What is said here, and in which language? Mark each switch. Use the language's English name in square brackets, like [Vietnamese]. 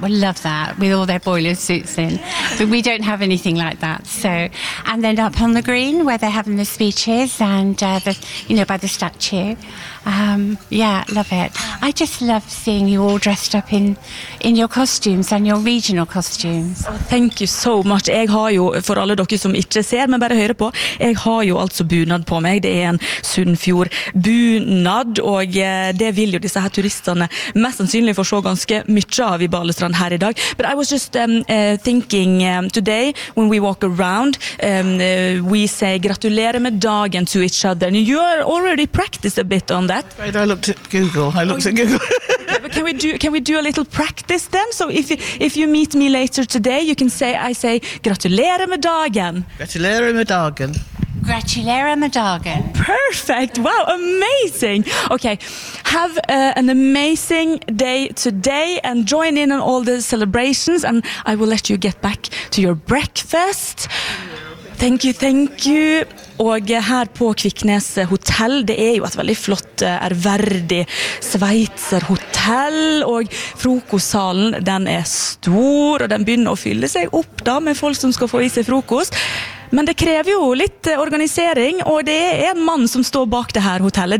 [English] We'll love that, with all their boiler suits in. But we don't have anything like that. So, and then up on the green where they're having the speeches and, by the statue. Yeah, love it. I just love seeing you all dressed up in your costumes and your regional costumes. Oh, thank you so much. [Norwegian] Jeg har jo, for alle dere som ikke ser, men bare hører på, jeg har jo altså bunad på meg. Det en Sunnfjord bunad, og det vil jo disse her turisterne mest sannsynlig få se ganske mye av i Balestrand her i dag. [English] But I was just thinking today, when we walk around, we say [Norwegian] gratulere med dagen [English] to each other. And you are already practiced a bit on that. Right, I looked at Google. Google. But can we do a little practice then? So if you meet me later today, you can say, I say, [Norwegian] gratulere med dagen. Gratulere med dagen. Gratulerer med dagen. [English] Perfect. Wow, amazing. Okay, have an amazing day today and join in on all the celebrations, and I will let you get back to your breakfast. Thank you. [Norwegian] Og her på Kviknes Hotel, det jo et veldig flott, ærverdig sveitser hotell, og frokostsalen, den stor, og den begynner å fylle seg opp da med folk som skal få i seg frokost. Men det krever jo litt organisering, og det en mann som står bak det her hotellet.